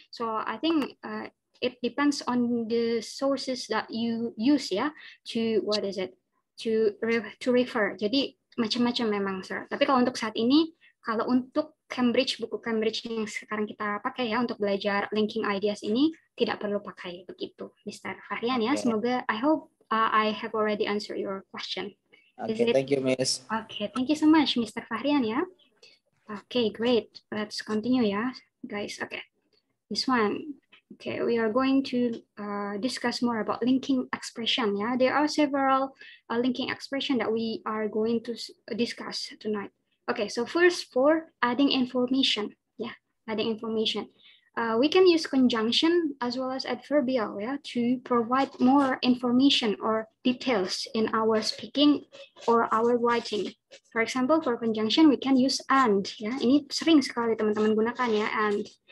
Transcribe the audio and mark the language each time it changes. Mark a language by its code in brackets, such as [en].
[en] So I think it depends on the sources that you use ya, to to refer. [id] Jadi macam-macam memang, sir. Tapi kalau untuk saat ini, kalau untuk Cambridge, buku Cambridge yang sekarang kita pakai ya untuk belajar linking ideas ini, tidak perlu pakai begitu, Mr. Fahrian ya. [en] Semoga, I hope I have already answered your question. Okay, thank you, Miss. Okay, thank you so much, Mr. Fahrian ya. Okay, great. Let's continue ya, guys. Okay, this one. Okay, we are going to discuss more about linking expression. Yeah, there are several linking expression that we are going to discuss tonight. Okay, so first for adding information. Yeah, adding information. We can use conjunction as well as adverbial yeah, to provide more information or details in our speaking or our writing. For example, for conjunction we can use and. [id] Ya, ini sering sekali teman-teman gunakan ya and.